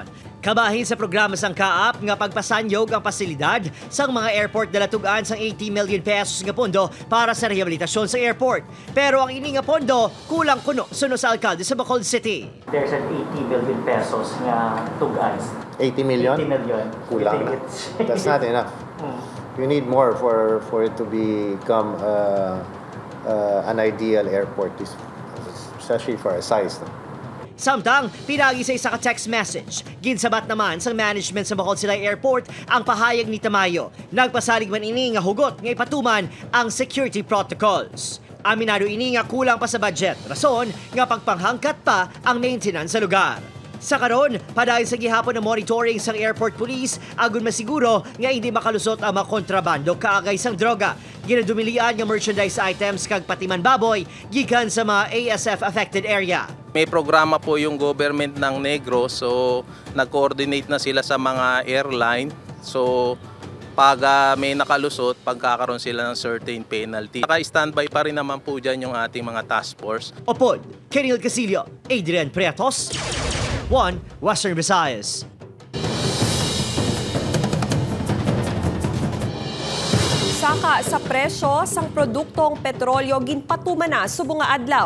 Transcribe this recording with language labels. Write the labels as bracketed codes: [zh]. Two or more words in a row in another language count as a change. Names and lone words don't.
[hil] Kabahin sa programa sang Kaap nga pagpasanyog ang pasilidad sang mga airport na latugaan sang 80 million pesos nga pondo para sa rehabilitasyon sa airport. Pero ang ini nga pondo kulang kuno suno sa alkalde sa Bacol City. [en] There's an 80 million pesos [hil] nga tugaan. [en] 80 million? 80 million. [hil] Kulang na. [en] That's not enough. You need more for it to become an ideal airport, especially for a size. No? [hil] Samtang, pinagi sa isa ka text message. Ginsabat naman sa management sa Bacol Silay Airport ang pahayag ni Tamayo. Nagpasalig man ini nga hugot nga ipatuman ang [en] security protocols. [hil] Aminado ini nga kulang pa sa budget. Rason nga pagpanghangkat pa ang maintenance sa lugar. Sa karon, padayon sa gihapon ng monitoring sang [en] airport police, [hil] agon masiguro nga hindi makalusot ang mga kontrabando kaagay sang droga. Ginadumilian nga [en] merchandise items [hil] kag patiman baboy gikan sa mga [en] ASF affected area. [tl] May programa po yung government ng Negros, so nag-coordinate na sila sa mga airline. So pag may nakalusot, pagkakaroon sila ng [en] certain penalty. [tl] Naka-standby pa rin naman po dyan yung ating mga [en] task force. [hil] Opod, Kenil Casillo, Adrian Preatos, 1 Western Visayas. Saka sa presyo sang produktong petrolyo ginpatuman na subong nga adlaw.